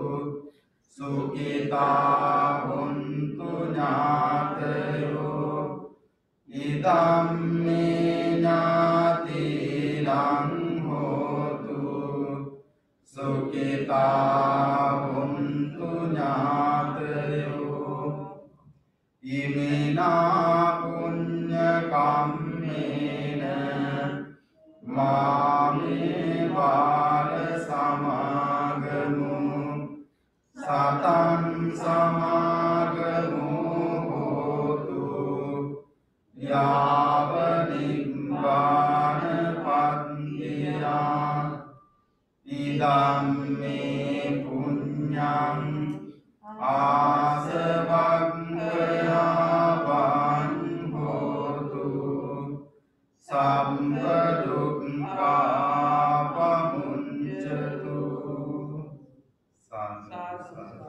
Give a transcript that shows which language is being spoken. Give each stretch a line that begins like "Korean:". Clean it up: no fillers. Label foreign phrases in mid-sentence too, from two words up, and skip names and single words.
Pali: සුඛිතා හොන්තු ඥාතයෝ ඉදම්මේ නාතිරං හෝතු සුඛිතා හොන්තු ඥාතයෝ ඉමිනා පුඤ්ඤ කම්මේන මාමේ බාල සමාගමු සතං සමාගමු හෝතු යාව නිබ්බාන පත්තියා ඉදම්මේ පුඤ්ඤං ආසවක්ඛයාවං හෝතු සම්ප දුක්ඛා පමුඤ්චතු සාදු.